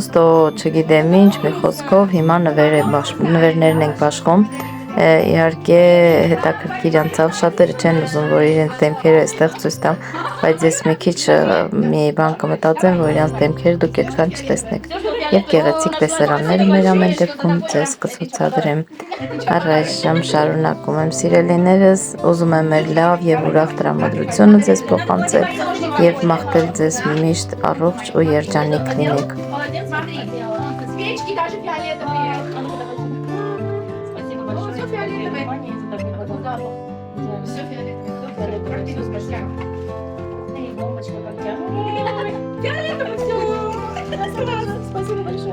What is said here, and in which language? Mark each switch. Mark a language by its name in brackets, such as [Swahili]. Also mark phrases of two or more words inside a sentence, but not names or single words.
[Armenian] տո չգիտեմ ինչ, մի խոսքով հիմա նվերներն ենք բաշխում։ Իհարկե հետաքրքիր անցավ, շատերը չեն ուզում, որ իրենց դեմքերը այստեղ ցույց տամ, բայց ես մի քիչ մի բան կմտածեմ, որ իրենց դեմքերը դուք այդքան չտեսնեք։ Եվ գեղեցիկ տեսարանները մեր ամեն դեպքում ձեզ կցուցադրեմ։ Առայժմ շարունակում եմ սիրելիներս, уզում եմ մեր լավ եւ ուրախ տրամադրությունը ձեզ փոխանցել եւ մաղթել ձեզ միշտ առողջ ու երջանիկ լինեք։ [Russian] Свечки даже фиолетовые. Спасибо большое. Все фиолетовое. Все фиолетовое. Квартиру спасибо. Бомбочка какая. Фиолетовый, все. Спасибо большое.